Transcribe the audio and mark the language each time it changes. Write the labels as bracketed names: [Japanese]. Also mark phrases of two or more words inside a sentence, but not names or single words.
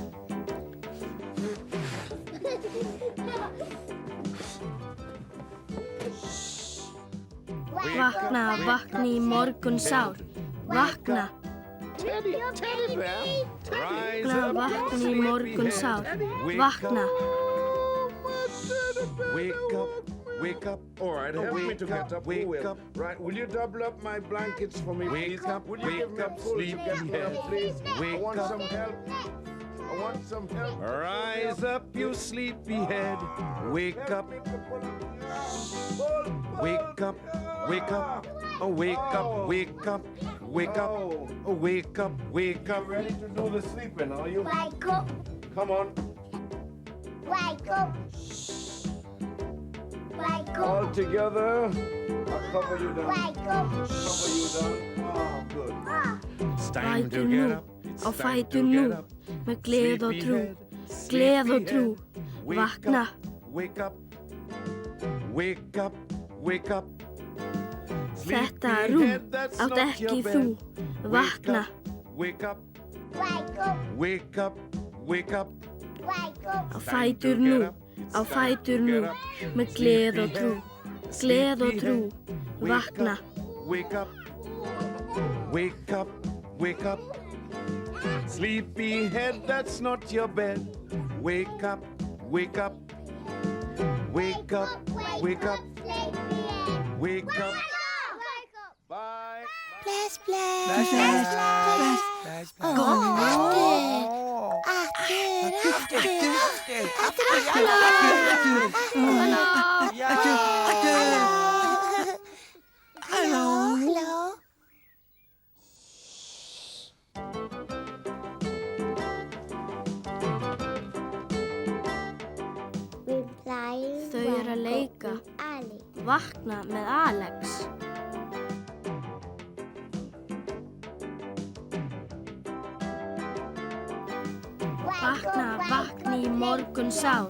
[Icelandic] Vakna, vakni í morgun sár. Vakna. Vakna, vakni í morgun sár. Vakna. [English] Wake up. All right, help me to get up. Wake up. Right, will you double up my blankets for me, please? Wake up, sleepyhead. Please. I want some help. I want some help. Rise up, you sleepyhead. Wake up. Wake up. Wake up. Oh, wake up. Wake up. Wake up. Oh, wake up. Wake up. Ready to do the sleeping, are you? Wake up. Come on. Wake up. Wake up. All together. I'll cover you down. Wake up. Cover you down. Oh, good. It's time to [Icelandic] Fætur [English] get [Icelandic] nú, [English] up. It's [Icelandic] á [English] time [Icelandic] fætur [English] to [Icelandic] nú, [English] get up. [Icelandic] með gleð og trú, [English] Sleepyhead, [Icelandic] gleð og trú, [English] sleepyhead. [Icelandic] vakna. [English] Wake up, wake up, wake up. [Icelandic] Þetta rúm átt ekki þú, vakna. [English] Wake up, Wake up. wake up, wake up. Wake up. [Icelandic] Á fætur nú, á fætur nú, með gleð og trú, gleð og trú, vakna. [English] Wake up, wake up, wake up. Sleepyhead, that's not your bed. Wake up, wake up. Wake up, wake up, wake up. Bye. [Icelandic] Bless, bless. Bless, bless, bless, bless. [English] Go Hello. [Icelandic] Þau eru að leika. Vakna með Alex. Vakna, vakni í morgun sár.